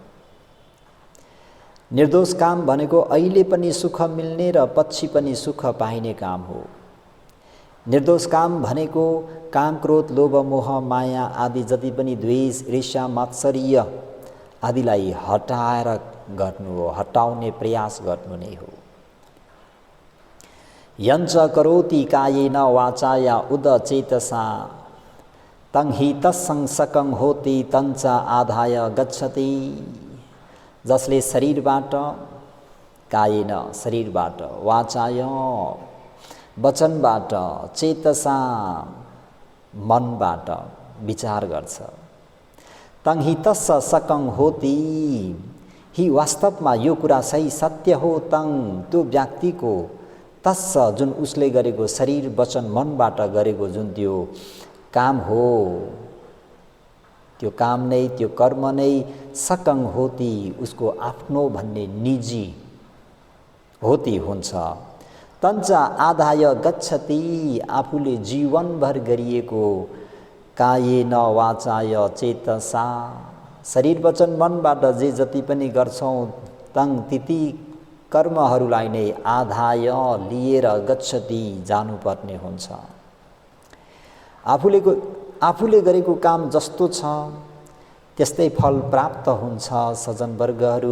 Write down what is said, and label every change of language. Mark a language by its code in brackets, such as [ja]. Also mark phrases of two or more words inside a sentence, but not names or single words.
[ne] निर्दोष काम भनेको अहिले पनि सुख मिल्ने र पछि पनि सुख पाइने काम हो। निर्दोष काम भनेको काम, क्रोध, लोभ, मोह, माया आदि जति पनि द्वेष, ईर्ष्या, मात्सर्य आदिलाई हटाएर गर्नु हो, हटाउने प्रयास गर्नु नै हो। [pi] यञ्च करोति कायेन वाचा या उद चेतसा तं हि तत्संसकं होति तञ्च आधाय गच्छति। [ne] जसले शरीरबाट, कायेन शरीरबाट, वाचाय वचनबाट, चेतसा मनबाट विचार गर्छ, [pi] तं हि तस्स सकं होति, [ne] हि वास्तवमा यो कुरा सही सत्य हो, तं त्यो व्यक्तिको, तस्स जुन उसले गरेको शरीर वचन मनबाट गरेको जुन त्यो काम हो, त्यो काम नै, त्यो कर्म नै [pi] सकं होति, [ne] उसको आफ्नो भन्ने निजी होती हुन्छ। [pi] तञ्च आधाय गच्छति, [ne] आफूले जीवनभर गरिएको [pi] कायेन वाचाय चेतसा, [ne] शरीर वचन मनबाट जे जति पनि गर्छौँ तं ती कर्महरूलाई नै आधाय लिएर गच्छति, जानुपर्ने हुन्छ। आफूले गरेको काम जस्तो छ त्यस्तै फल प्राप्त हुन्छ सज्जनवर्गहरू।